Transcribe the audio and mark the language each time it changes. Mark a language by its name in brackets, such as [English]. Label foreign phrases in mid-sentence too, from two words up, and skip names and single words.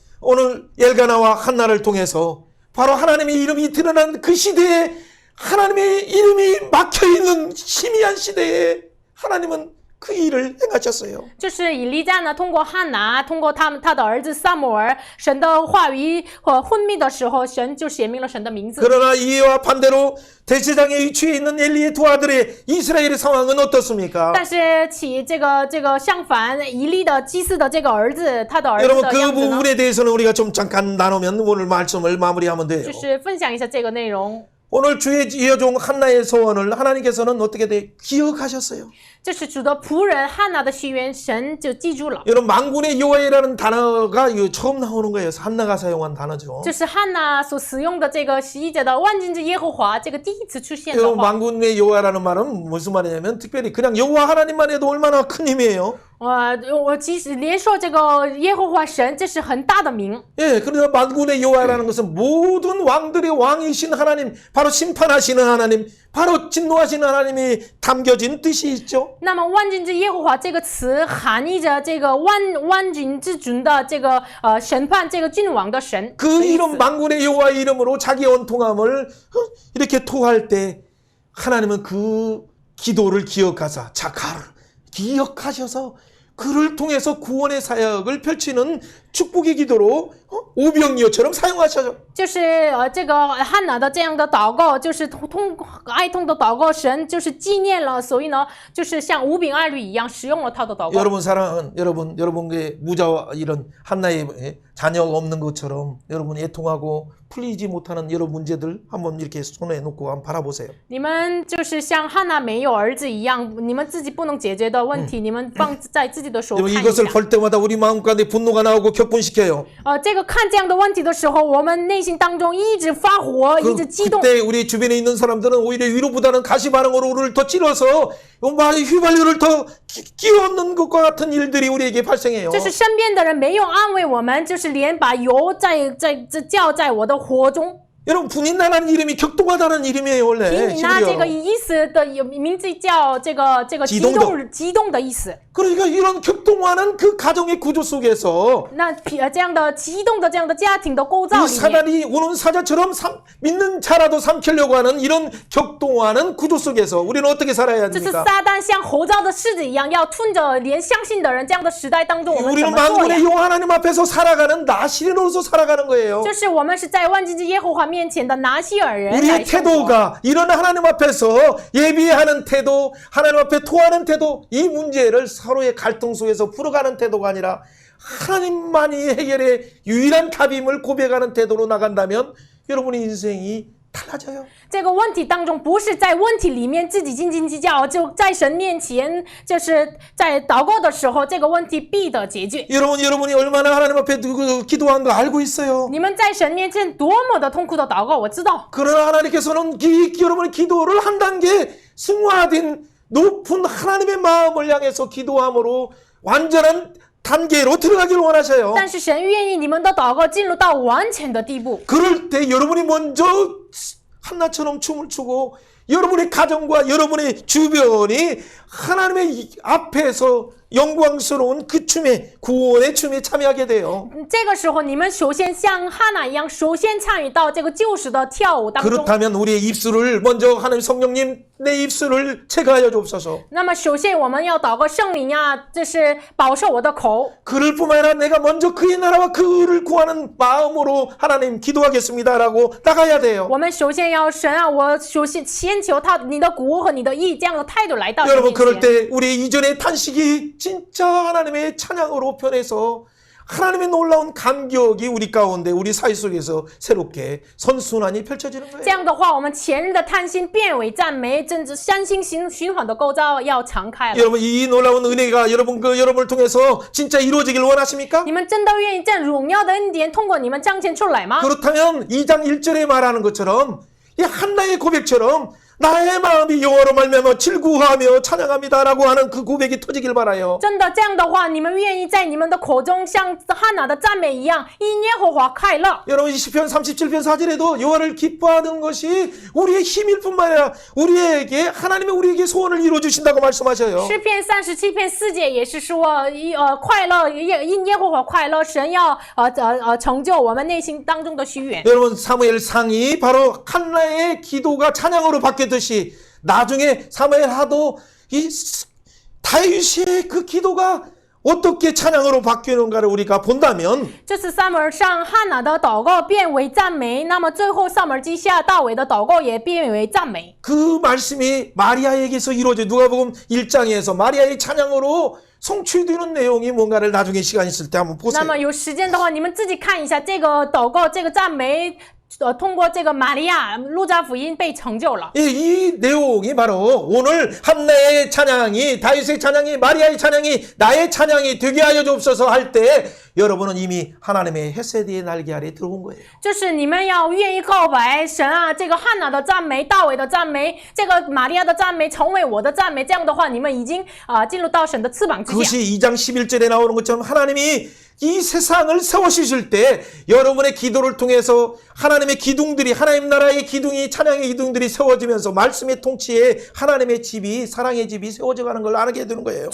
[Korean] 오늘 엘가나와 한나를 통해서 바로 하나님의 이름이 드러난 그 시대에 하나님의 이름이 막혀있는 희미한 시대에 하나님은 그 일을 행하셨어요. [Chinese] 就是以利加呢，通过汉拿，通过他的儿子撒母耳，神的话语和昏迷的时候，神就显明了神的名字。 [Korean] 그러나 이와 반대로 대제장에 위치해 있는 엘리의 두 아들의 이스라엘의 상황은 어떻습니까? [Chinese] 但是这个相反，以利的祭司的这个儿子，他的儿子 [Korean] 여러분 [Chinese] 的 [Korean] 그 [Chinese] 样子呢， [Korean] 부분에 대해서는 우리가 좀 잠깐 나누면 오늘 말씀을 마무리하면 돼요. [Chinese] 就是分享一下这个内容。 [Korean] 오늘 주의 여종 한나의 소원을 하나님께서는 어떻게 기억하셨어요? [Chinese] 这是主的仆人汉拿的心愿，神就记住了。 [Korean] 여러분 만군의 여호와라는 단어가 이거 처음 나오는 거예요. 한나가 사용한 단어죠. [Chinese] 这是汉拿所使用的这个十一节的万军之耶和华，这个第一次出现的 [Korean] 여러분 [Chinese] 话。 [Korean] 만군의 여호와라는 말은 무슨 말이냐면 특별히 그냥 여호와 하나님만 해도 얼마나 큰 힘이에요. [Chinese] 我其实连说这个耶和华神，这是很大的名。 [Korean] 예, 그러나 만군의 여호와라는 것은 모든 왕들의 왕이신 하나님, 바로 심판하시는 하나님, 바로 진노하시는 하나님이 담겨진 뜻이 있죠. [Chinese] 那么万军之耶和华这个词含义着这个万军之君的这个审判这个君王的神。 [Korean] 그 이름 만군의 여호와 이름으로 자기 원통함을 이렇게 토할 때 하나님은 그 기도를 기억하사 기억하셔서 그를 통해서 구원의 사역을 펼치는 축복의 기도로 오병이어처럼 사용하셔. [Chinese] 就是这个汉娜的这样的祷告，就是哀痛的祷告，神就是纪念了，所以呢，就是像五饼二鱼一样使用了他的祷告。 [Korean] 여러분 사랑하는 여러분의 무자와 이런 한나의 자녀가 없는 것처럼 여러분이 애통하고 풀리지 못하는 여러 문제들 한번 이렇게 손에 놓고 한번 바라보세요. [Chinese] 你们就是像汉娜没有儿子一样，你们自己不能解决的问题，你们放在自己的手看 [Korean] 여러분 [Chinese] 一下。 [Korean] 이것을 볼 때마다 우리 마음 가운데 분노가 나오고 격분시켜요. [Chinese] 这个看这样的问题的时候，我们内心当中一直发火，一直激动。 [Korean] 그때 우리 주변에 있는 사람들은 오히려 위로보다는 가시 반응으로 우리를 더 찔러서 휘발유를 더 끼얹는 것과 같은 일들이 우리에게 발생해요. [Chinese] 就是身边的人没有安慰我们，就是连把油浇在我的火中。 [Korean] 여러분 분인나라는 이름이 격동하다는 이름이에요 원래. [Chinese] 提你那这个意思的名字叫这个激动的意思。 [Korean] 그러니까 이런 격동하는 그 가정의 구조 속에서 [Chinese] 那这样的激动的这样的家庭的构造 [Korean] 이 [Chinese] 里面， [Korean] 사단이 오는 사자처럼 믿는 자라도 삼키려고 하는 이런 격동하는 구조 속에서 우리는 어떻게 살아야 [Chinese] 这是 [Korean] 합니까? [Chinese] 撒旦像吼叫的狮子一样，要吞着连相信的人。这样的时代当中，我们怎 [Korean] 우리는 [Chinese] 么做呀？ [Korean] 만군의 용 하나님 앞에서 살아가는 나시린으로서 살아가는 거예요. [Chinese] 就是我们是在万军之耶和华面前的拿西尔人来 [Korean] 우리의 [Chinese] 生活。 [Korean] 태도가 이런 하나님 앞에서 예비하는 태도, 하나님 앞에 토하는 태도, 이 문제를 서로의 갈등 속에서 풀어가는 태도가 아니라 하나님만이 해결의 유일한 답임을 고백하는 태도로 나간다면 여러분의 인생이 달라져요. [Chinese] 这个问题当中，不是在问题里面自己斤斤计较，就在神面前，就是在祷告的时候，这个问题必得解决。 [Korean] 여러분이 얼마나 하나님 앞에 기도한 거 알고 있어요. [Chinese] 你们在神面前多么的痛苦的祷告，我知道。 [Korean] 그러나 하나님께서는 여러분의 기도를 한 단계 승화된 높은 하나님의 마음을 향해서 기도함으로 완전한 단계로 들어가길 원하셔요. [Chinese] 但是神愿意你们的祷告进入到完全的地步。 [Korean] 그럴 때 여러분이 먼저 한나처럼 춤을 추고 여러분의 가정과 여러분의 주변이 하나님의 앞에서 영광스러운 그 춤에 구원의 춤에 참여하게 돼요. [Chinese] 这个时候，你们首先像哈娜一样，首先参与到这个救赎的跳舞当中。 [Korean] 그렇다면 우리의 입술을 먼저 하나님 성령님 내 입술을 체크하여 주옵소서. [Chinese] 那么，首先我们要祷告圣灵啊，就是保守我的口。 [Korean] 그를 뿐만 아니라 내가 먼저 그의 나라와 그를 구하는 마음으로 하나님 기도하겠습니다라고 나가야 돼요. [Chinese] 我们首先要神啊，我首先先求你的国和你的义这样的态度来到神 [Korean] 여러분 [Chinese] 面 [Korean] 그럴 [Chinese] 前。 [Korean] 때 우리 이전의 탄식이 진짜 하나님의 찬양으로 변해서 하나님의 놀라운 감격이 우리 가운데 우리 사회 속에서 새롭게 선순환이 펼쳐지는 [Chinese] 这 [Korean] 거예요. [Chinese] 样的话，我们前日的贪心变为赞美，真正相信循环的构造要敞开了。 [Korean] 여러분 이 놀라운 은혜가 여러분을 통해서 진짜 이루어지길 원하십니까? [Chinese] 你们真的愿意这荣耀的恩典通过你们彰显出来吗？ [Korean] 그렇다면 2장 1절에 말하는 것처럼 이 한나의 고백처럼 나의 마음이 여호와로 말미암아 즐거워하며 찬양합니다라고 하는 그 고백이 터지길 바라요. [Chinese] 真的这样的话，你们愿意在你们的口中像汉娜的赞美一样，因耶和华快乐。 [Korean] 여러분 시편 37편 4절에도 여호와를 기뻐하는 것이 우리의 힘일 뿐만 아니라 우리에게 하나님이 우리에게 소원을 이루어 주신다고 말씀하셔요. [Chinese] 诗篇37篇4节也是说，快乐因耶和华快乐，神要成就我们内心当中的许愿。 [Korean] 여러분 사무엘 상이 바로 한나의 기도가 찬양으로 바뀌었듯이 나중에 사무엘 하도 이 다윗의 그 기도가 어떻게 찬양으로 바뀌는가를 우리가 본다면 [Chinese] 这次撒母耳上汉娜的祷告变为赞美，那么最后撒母耳记下大卫的祷告也变为赞美。 [Korean] 그 말씀이 마리아에게서 이루어져 누가복음 1장에서 마리아의 찬양으로 성취되는 내용이 뭔가를 나중에 시간 있을 때 한번 [Chinese] 那 [Korean] 보세요. [Chinese] 么有时间的话，你们自己看一下这个祷告，这个赞美。通过这个玛利亚路加福音被成就了。 [Korean] 이 내용이 바로 오늘 한나의 찬양이 다윗의 찬양이 마리아의 찬양이 나의 찬양이 되게 하여 주옵소서 할 때 여러분은 이미 하나님의 헤세드의 날개 아래 들어온 거예요. [Chinese] 就是你们要愿意告白神啊，这个汉娜的赞美、大卫的赞美、这个玛利亚的赞美成为我的赞美，这样的话，你们已经进入到神的翅膀之下。 [Korean] 그것이 2장 11절에 나오는 것처럼 하나님이 이 세상을 세우실 때 여러분의 기도를 통해서 하나님의 기둥들이 하나님 나라의 기둥이 찬양의 기둥들이 세워지면서 말씀의 통치에 하나님의 집이 사랑의 집이 세워져 가는 걸 알게 되는 거예요.